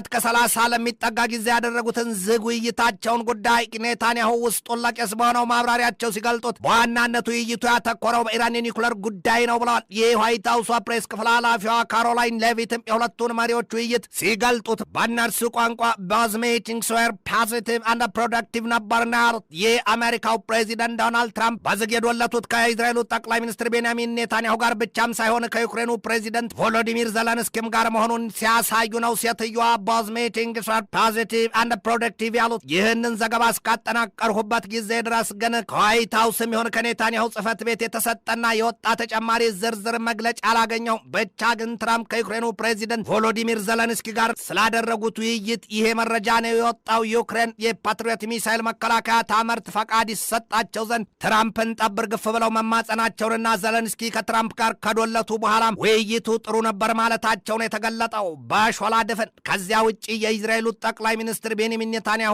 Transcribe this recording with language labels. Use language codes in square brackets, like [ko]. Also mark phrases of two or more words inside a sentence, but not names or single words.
[am] ከ30 ለሚጠጋ ጊዜ ያደረጉትን ዝግ ውይይታቸውን ጉዳይ ኔታንያሁ ውስጡን ለቄስ በሆነው ማብራሪያቸው ሲገልጡት በዋናነቱ ውይይቱ ያተኮረው በኢራን የኒውክሌር ጉዳይ ነው ብለዋል። የዋይት ሃውስ ፕሬስ ክፍል ኃላፊዋ ካሮላይን ሌቪትም የሁለቱን መሪዎች ውይይት ሲገልጡት በእነርሱ ቋንቋ [en] both meetings were positive and productive [am] ነበርና ያሉት የአሜሪካው ፕሬዚደንት ዶናልድ ትራምፕ በዝግ የዶለቱት ከእስራኤሉ ጠቅላይ ሚኒስትር ቤንያሚን ኔታንያሁ ጋር ብቻም ሳይሆን ከዩክሬኑ ፕሬዚደንት ቮሎዲሚር ዘለንስኪም ጋር መሆኑን ሲያሳዩ ነው። ሴትዮዋ [en] both meetings were positive and productive [am] ያሉት ይህንን ዘገባ እስካጠናቀርሁበት ጊዜ ድረስ ግን ከዋይት ሃውስም ይሆን ከኔታንያሁ ጽህፈት ቤት የተሰጠና የወጣ ተጨማሪ ዝርዝር መግለጫ አላገኘው። ብቻ ግን ትራምፕ ከዩክሬኑ ፕሬዚደንት ቮሎዲሚር ዘለንስኪ ጋር ስላደረጉት ውይይት ይሄ መረጃ ነው የወጣው። ዩክሬን የፓትሪዮት ሚሳይል መከላከያ ታመርት ፈቃድ ይሰጣቸው ዘንድ ትራምፕን ጠብር ግፍ ብለው መማጸናቸውንና ዘለንስኪ ከትራምፕ ጋር ከዶለቱ በኋላ ውይይቱ ጥሩ ነበር ማለታቸውን የተገለጠው በሾላ ድፍን። ከዚያ ውጭ የእስራኤሉ ጠቅላይ ሚኒስትር ቤንያሚን ኔታንያሁ